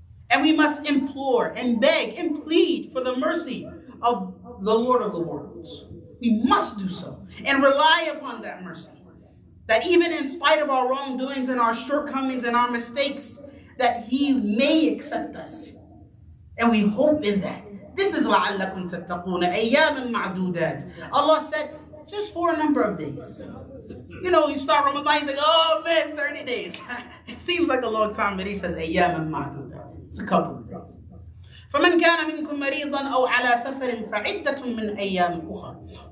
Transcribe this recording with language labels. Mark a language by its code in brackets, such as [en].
[en] And we must implore and beg and plead for the mercy of the Lord of the worlds. We must do so and rely upon that mercy. That even in spite of our wrongdoings and our shortcomings and our mistakes, that he may accept us. And we hope in that. This is [ar] لَعَلَّكُمْ تَتَّقُونَ أَيَّامًا مَعْدُودَاتٍ. [en] Allah said, just for a number of days. You know, you start Ramadan, you think, oh man, 30 days. It seems like a long time, but he says, [ar] أَيَّامًا مَعْدُودَاتٍ. [en] It's a couple of days. [ar] فَمَنْ كَانَ مِنْكُمْ مَرِيضًا أَوْ عَلَى سَفَرٍ فَعِدَّةٌ مِنْ أَيَّامٍ أُخَرٍ.